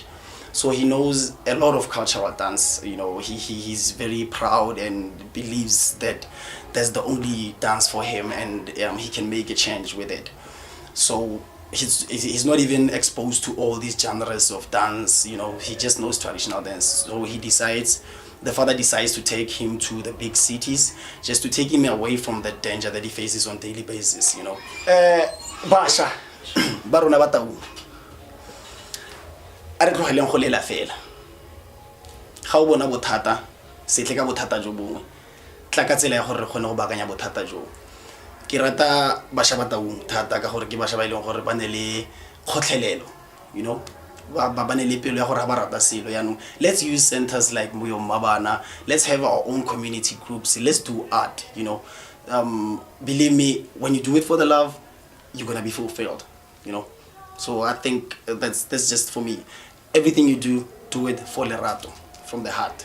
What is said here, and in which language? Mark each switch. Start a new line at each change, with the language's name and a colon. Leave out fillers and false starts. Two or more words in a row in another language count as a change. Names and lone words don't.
English: So he knows a lot of cultural dance. You know, he's very proud and believes that that's the only dance for him, and he can make a change with it. So he's not even exposed to all these genres of dance. You know, he just knows traditional dance. So the father decides to take him to the big cities, just to take him away from the danger that he faces on daily basis, you know.
Tswana: Basha, barona ba Taung. A re tlogeleng go lela fela. Ga o bona bothata, se tle ka bothata jo bongwe. Tla ka tsela ya gore re kgone go baakanya bothata jo. Ke rata basha ba Taung thata ka gore ke basha ba ileng gore ba ne le kgotlhelelo,
English: you know. Let's use centers like Muyo Mabana. Let's have our own community groups. Let's do art, you know. Believe me, when you do it for the love, you're gonna be fulfilled, you know. So I think that's just for me. Everything you do it for Lerato, from the heart.